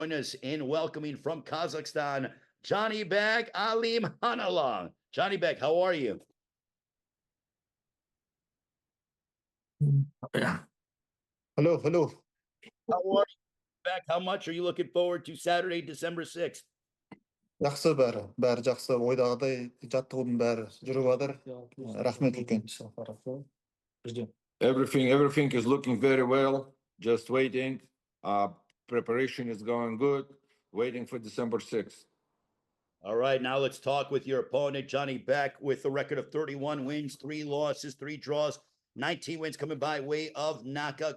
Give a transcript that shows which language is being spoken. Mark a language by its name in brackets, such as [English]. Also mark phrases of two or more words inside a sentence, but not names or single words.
[English] Join us in welcoming from Kazakhstan, Janibek Alimkhanuly. Janibek, how are you? Yeah. Hello. How are you? Back. How much are you looking forward to Saturday, December 6th? [Kazakh] Жақсы бәрі жақсы. Ойдағыдай жаттығудың бәрі жүріп жатыр. Рахмет үлкен. [English] Everything is looking very well. Just waiting. Preparation is going good. Waiting for December 6th. All right, now let's talk with your opponent, Janibek, with a record of 31 wins, 3 losses, 3 draws, 19 wins coming by way of knockout.